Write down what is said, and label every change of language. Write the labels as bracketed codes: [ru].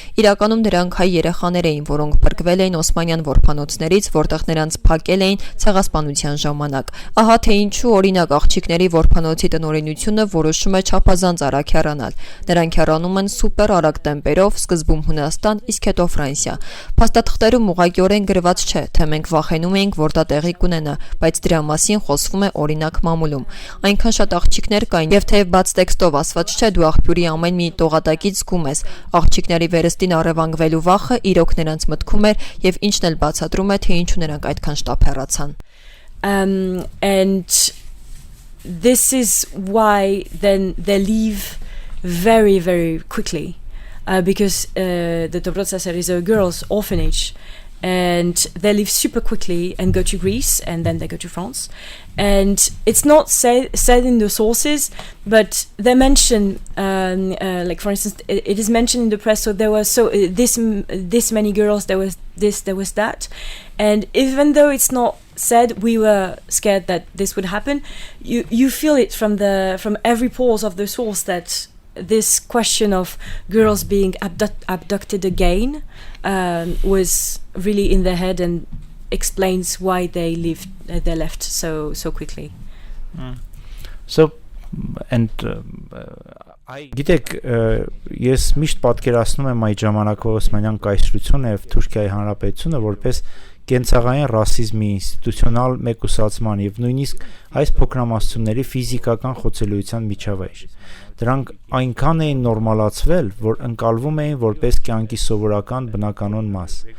[hy] Իրականում նրանք հայ երեխաներ էին, որոնք փրկվել էին օսմանյան որբանոցներից, որտեղ նրանց փակել էին ցեղասպանության ժամանակ։ Ահա թե ինչու օրինակ աղջիկների որբանոցի տնօրինությունը որոշում է չափազանց արագ հեռանալ։ Նրանք հեռանում են սուպեր արագ տեմպերով, սկզբում Հունաստան, իսկ հետո Ֆրանսիա։ Փաստաթղթերում ուղղակիորեն գրված չէ, թե մենք վախենում էինք, որ դա տեղի կունենա, բայց դրա մասին խոսվում է օրինակ մամուլում։ Այնքան շատ աղջիկներ կային, եւ թեև բաց տեքստով ասված չէ, դու աղբյուրի ամեն մի տողատակից զգում ես։ Աղջիկների վերստին առևանգվելու վախը իրոք նրանց մտքում էր, եւ ինչն էլ բացատրում է, թե ինչու նրանք այդքան շտապ հեռացան։ [en] And this is why then they leave very, very quickly, because the Dobrotsasar is a girls' orphanage, and they leave super quickly and go to Greece, and then they go to France. And it's not said in the sources, but they mention, like for instance, it is mentioned in the press. So there was this many girls. There was this, there was that, and even though it's not said, we were scared that this would happen. You feel it from every pores of the source that this question of girls being abducted again was really in their head, and explains why they left so quickly. So and [hy] գիտեք, ես միշտ պատկերացնում եմ այդ ժամանակվա Օսմանյան կայսրությունը եւ Թուրքիայի Հանրապետությունը որպես կենցաղային ռասիզմի ինստիտուցիոնալ մեկուսացման եւ նույնիսկ այս փոքրամասնությունների ֆիզիկական խոցելիության միջավայր։ Դրանք այնքան էին նորմալացվել, որ ընկալվում էին որպես կյանքի սովորական բնականon մաս։